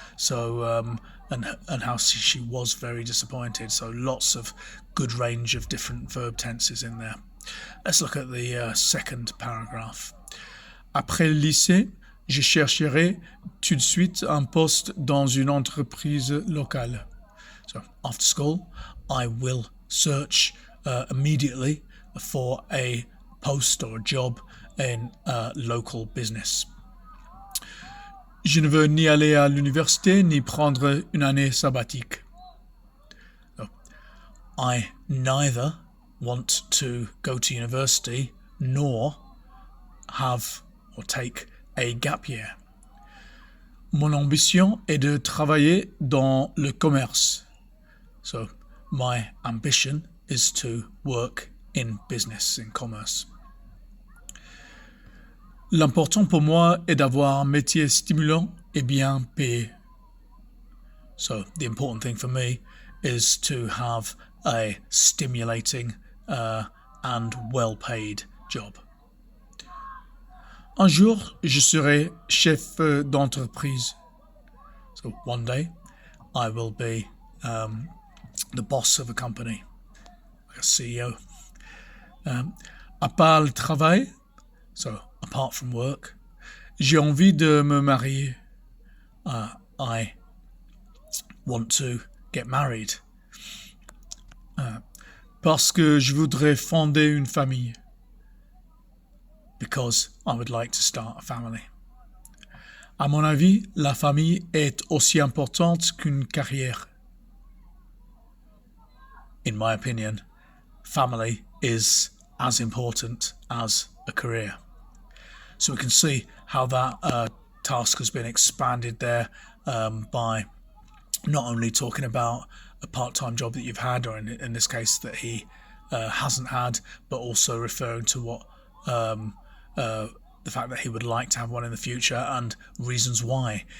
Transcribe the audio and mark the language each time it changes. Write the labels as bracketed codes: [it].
[en] So and how she was very disappointed. So lots of good range of different verb tenses in there. Let's look at the second paragraph. [fr] Après le lycée, je chercherai tout de suite un poste dans une entreprise locale. [en] So after school, I will search immediately for a post or a job in local business. [fr] Je ne veux ni aller à l'université ni prendre une année sabbatique. [en] So, I neither want to go to university nor have or take a gap year. [fr] Mon ambition est de travailler dans le commerce. [en] So, my ambition is to work in business, in commerce. [fr] L'important pour moi est d'avoir un métier stimulant et bien payé. [en] So, the important thing for me is to have a stimulating and well-paid job. [fr] Un jour, je serai chef d'entreprise. [en] So, one day, I will be the boss of a company, like a CEO. [fr] À part le travail, [en] so apart from work, [fr] j'ai envie de me marier. [en] I want to get married. [fr] Parce que je voudrais fonder une famille. [en] Because I would like to start a family. [fr] À mon avis, la famille est aussi importante qu'une carrière. [en] In my opinion, family is as important as a career. So we can see how that task has been expanded there by not only talking about a part-time job that you've had, or in this case that he hasn't had, but also referring to what the fact that he would like to have one in the future and reasons why.